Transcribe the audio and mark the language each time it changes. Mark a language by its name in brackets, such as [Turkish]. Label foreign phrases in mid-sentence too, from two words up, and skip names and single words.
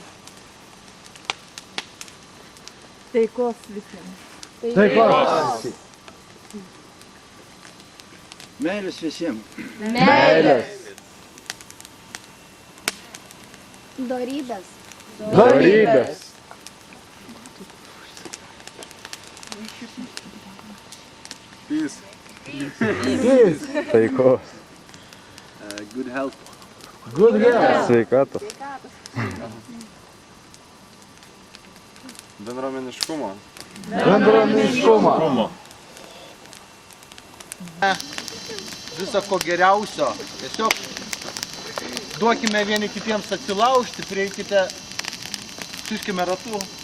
[Lithuanian] Taikos visiems. Taikos! Meilės visiems. Meilės! Dorybės. Dorybės! [English] Peace. [Lithuanian] Taikos. [English] Good health. Good health! [Lithuanian] Sveikatos. Bendruomeniškumo. Bendruomeniškumo. Viso ko geriausio. Tiesiog duokime vieni kitiems atsilaužti, prieikite, suškime ratu.